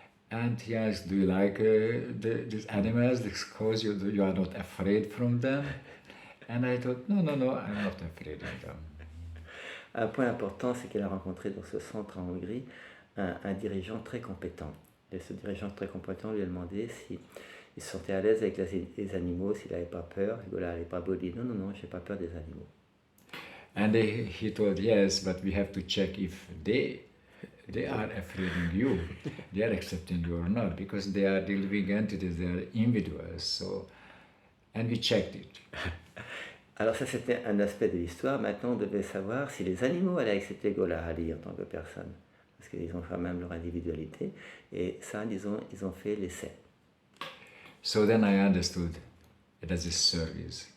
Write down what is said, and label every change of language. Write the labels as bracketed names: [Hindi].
[English] And he asked, do you like these animals because you are not afraid from them? And I thought, no, I'm not afraid of them. [French] Un point important, c'est qu'il a rencontré dans ce centre en Hongrie un dirigeant très compétent. Et ce dirigeant très compétent lui a demandé s'il se sentait à l'aise avec les animaux, s'il n'avait pas peur. Et voilà, les Prabhu dit non, j'ai pas peur des animaux. [English] And he told yes, but we have to check if they are afraid of you, they are accepting you or not, because they are living entities, they are individuals. So, and we checked it. [French] Alors ça, c'était un aspect de l'histoire. Maintenant, on devait savoir si les animaux allaient accepter Golahali en tant que personne. Parce qu'ils ont quand même leur individualité. Et ça, disons, ils ont fait l'essai. [English] So then I understood it as a service.